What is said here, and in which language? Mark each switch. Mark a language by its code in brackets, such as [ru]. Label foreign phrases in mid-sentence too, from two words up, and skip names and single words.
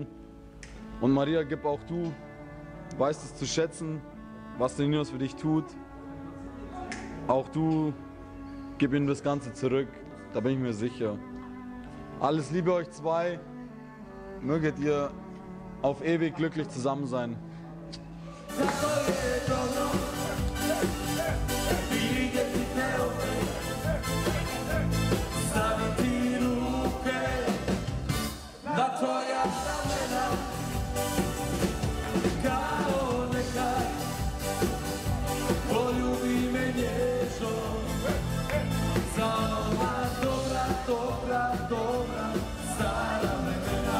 [de] Und Maria, gib auch du, weißt es zu schätzen, was der Ninos für dich tut. Auch du, gib ihm das Ganze zurück, da bin ich mir sicher. Alles Liebe euch zwei, möget ihr auf ewig glücklich zusammen sein. [bs] Na tvoja ramena, kao nekad, poljubi me nježno, za ova dobra, dobra, dobra, stara vremena.